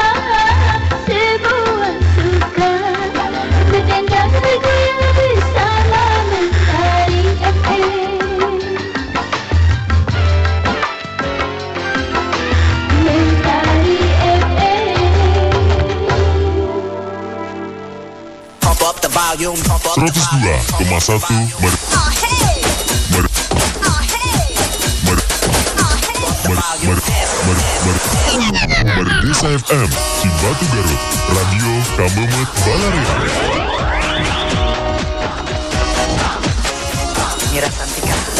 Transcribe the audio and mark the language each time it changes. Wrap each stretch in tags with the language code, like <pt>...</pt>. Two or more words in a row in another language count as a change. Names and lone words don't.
<id>semua suka berdendang bergoyang bersama Mentari FM. Mentari FM.</id> <en>Pump up the volume, pump up the</en> <id>102,1 Merdesa FM Cibatu Garut, Radio Kamemet Balaria. Mira Santika.</id>